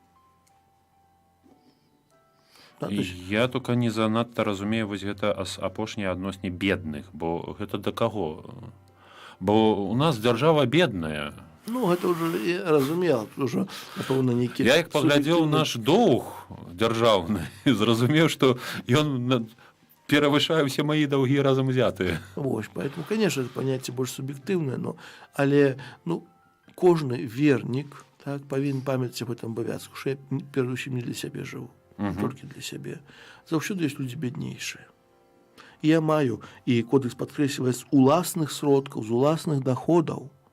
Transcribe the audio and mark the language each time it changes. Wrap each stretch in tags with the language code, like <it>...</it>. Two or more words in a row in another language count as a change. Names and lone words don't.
<be>Я только не занадта разумею вось гэта апошняе адносне бедных, бо гэта да каго? Бо у нас дзяржава бедная. Ну, гэта ўжо я разумела, ўжо, напэўна, нейкі... Я як паглядзеў наш доўг дзяржаўны, зразумеў, што ён перавышае ўсе мае даўгі разам узятыя. Вось,</be> <ru>поэтому, конечно, это понятие</ru> <be>больш суб'ектыўнае, но, але, ну, кожны вернік, так, павінен памятаць аб гэтым абавязку, што я, перадусім, не для сябе жыву, толькі для сябе. Заўсёды ёсць людзі бяднейшыя. І я маю, і кодекс падкрэслівае, з уласных сродкаў, з уласных даходаў.</be>